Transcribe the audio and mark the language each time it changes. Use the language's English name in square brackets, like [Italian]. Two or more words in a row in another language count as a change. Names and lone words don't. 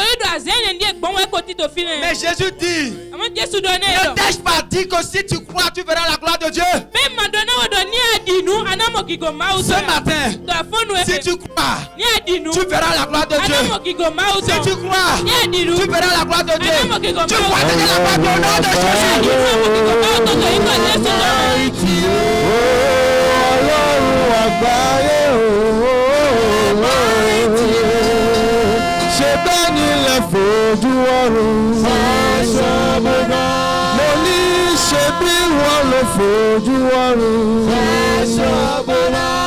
[French] Mais Jésus dit, ne t'ai-je pas dit que si tu crois, tu verras la gloire de Dieu? Ce matin, si tu crois, tu verras la gloire de Dieu. Si tu crois, tu verras la gloire de Dieu. Tu vois déjà la gloire au nom de Jésus. [Yoruba] Ọlọ́run àgbáyé o. Ṣé bẹ́ẹ̀ ni lè fojú ọ̀run ṣàṣọ́bọ̀rọ̀? Mo ní ṣe bí wọ́n lè fojú ọ̀run ṣàṣọ́bọ̀rọ̀.